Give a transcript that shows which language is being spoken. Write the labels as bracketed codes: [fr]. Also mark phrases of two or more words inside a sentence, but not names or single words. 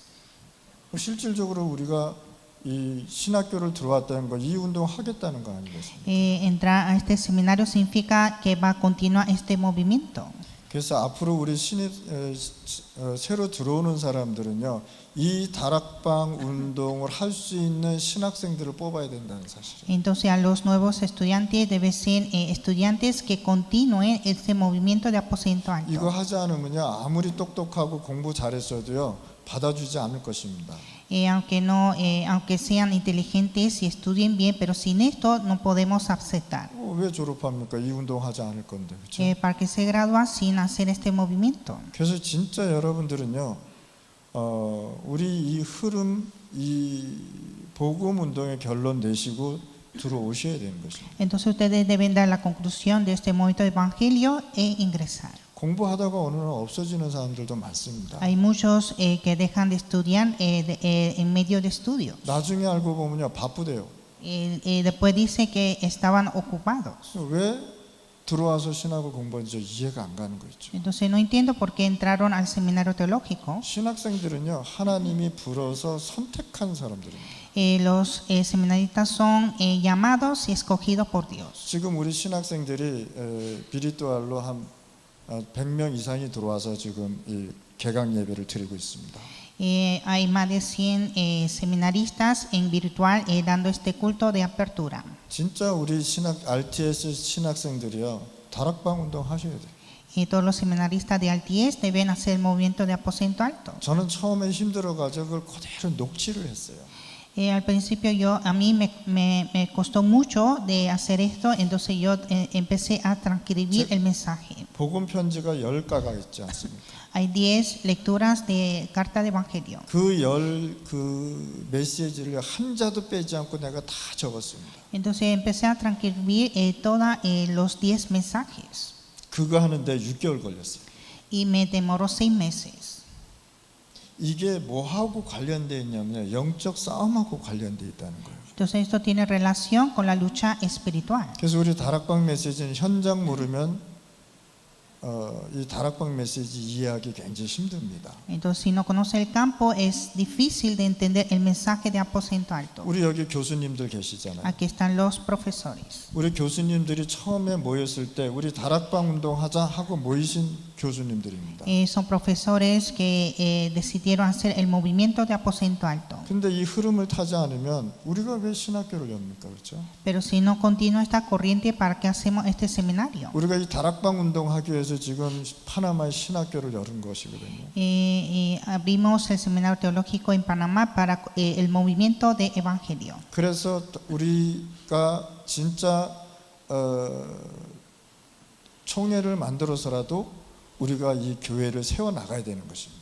[ko] 실질적으로 우리가 이 신학교를 들어왔다는 건 이 운동을 하겠다는 거 아니겠습니까? [es] Entrar a este seminario significa que va a continuar este movimiento. [ko] 그래서 앞으로 우리 신입 새로 들어오는 사람들은요, 이 다락방 운동을 할 수 있는 신학생들을 뽑아야 된다는 사실이에요. [es] Entonces a los nuevos estudiantes deben ser estudiantes que continúen este movimiento de aposento [ko] 이거 [es] alto. [ko] 하지 않으면요, 아무리 똑똑하고 공부 잘했어도요, 받아주지 않을 것입니다. [es] Aunque sean inteligentes y estudien bien, pero sin esto no podemos aceptar. [ko] 왜 졸업합니까? 이 운동 하지 않을 건데, 그렇죠? [es] ¿Para qué se gradúa sin hacer este movimiento? [ko] 그래서 진짜 여러분들은요, 우리 이 흐름, 이 복음 운동의 결론 내시고 들어오셔야 되는 것입니다. [es] Entonces ustedes deben dar la conclusión de este movimiento de evangelio e ingresar. [ko] 공부하다가 어느 날 없어지는 사람들도 많습니다. [es] Hay muchos que dejan de estudiar en medio de estudios. [ko] 나중에 알고 보면요, 바쁘대요. [es] Después dice que estaban ocupados. [ko] 왜 들어와서 신학을 공부하는지 이해가 안 가는 거 있죠. [es] Entonces no entiendo por qué entraron al seminario teológico. [ko] 신학생들은요, 하나님이 불어서 선택한 사람들입니다. [es] Los seminaristas son llamados y escogidos por Dios. [ko] 지금 우리 신학생들이 비리또알로 한 100명 이상이 들어와서 지금 이 개강 예배를 드리고 있습니다. [es] Hay más de 100 seminaristas en virtual dando este culto de apertura. [ko] 진짜 우리 RTS 신학생들이요, 다락방 운동 하셔야 돼요. [es] Todos los seminaristas de Alties deben hacer el movimiento de aposento alto. [ko] 저는 처음에 힘들어가지고 그걸 그대로 녹취를 했어요. [es] Al principio a mí me costó mucho de hacer esto, entonces yo empecé a transcribir el mensaje. [ko] 복음 편지가 10가가 있지 않습니까? [es] Hay 10 lecturas de carta de evangelio. [ko] 그 메시지를 한 자도 빼지 않고 내가 다 적었습니다. [es] Entonces empecé a transcribir todos los 10 mensajes [ko] 그거 하는데 6개월 걸렸어요. [es] y me demoró 6 meses. [ko] 이게 뭐하고 관련되어 있냐면요, 영적 싸움하고 관련되어 있다는 거예요. [es] Entonces esto tiene relación con la lucha espiritual. [ko] 그래서 우리 다락방 메시지는 현장 모르면 이 다락방 메시지 이해하기 굉장히 힘듭니다. [es] Entonces si no conoce el campo es difícil de entender el mensaje de aposento alto. [ko] 우리 여기 교수님들 계시잖아요. [es] Aquí están los profesores. [ko] 우리 교수님들이 처음에 모였을 때 우리 다락방 운동하자 하고 모이신 교수님들입니다. [es] Son profesores que decidieron hacer el movimiento de aposento alto. [ko] 근데 이 흐름을 타지 않으면 우리가 왜 신학교를 엽니까, 그렇죠? [es] Pero si no continúa esta corriente, ¿para qué hacemos este seminario? [ko] 우리가 이 다락방 운동하기 위해서 지금 파나마에 신학교를 열은 것이거든요. [es] Abrimos el seminario teológico en Panamá para el movimiento de evangelio. [ko] 그래서 우리가 진짜 총회를 만들어서라도 우리가 이 교회를 세워 나가야 되는 것입니다.